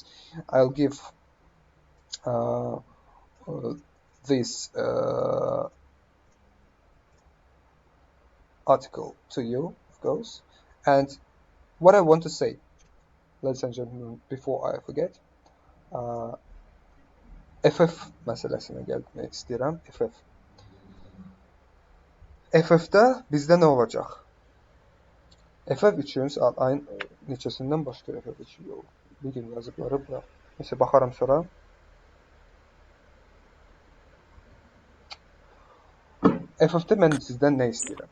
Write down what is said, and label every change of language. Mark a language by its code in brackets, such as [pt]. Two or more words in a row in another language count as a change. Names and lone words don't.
[en] I'll give this article to you, of course. And what I want to say, ladies and gentlemen, before I forget, [tr] FF meselesine gelmek istedim. [az] FF-də bizdə nə olacaq? FF3-ün ayın neçəsindən başlayır FF3? Bir gün yazıbları bura. Nəsə baxaram sonra. FF-də mən sizdən nə istəyirəm?